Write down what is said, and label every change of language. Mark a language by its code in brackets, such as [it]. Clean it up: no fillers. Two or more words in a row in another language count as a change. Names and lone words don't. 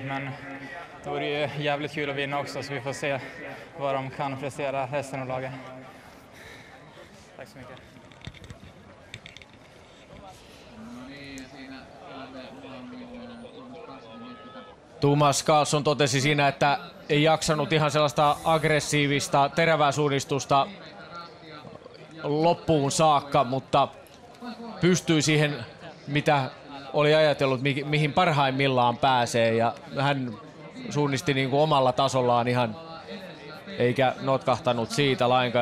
[sv] Men det vore ju jävligt kul att vinna också, så vi får se vad de kan prestera resten av laget. Tack så mycket. [fi] Thomas Karlsson totesi siinä, että ei jaksanut ihan sellaista aggressiivista terävää suunnistusta loppuun saakka, mutta pystyi siihen, mitä oli ajatellut, mihin parhaimmillaan pääsee, ja hän suunnisti niin kuin omalla tasollaan ihan, eikä notkahtanut siitä lainkaan.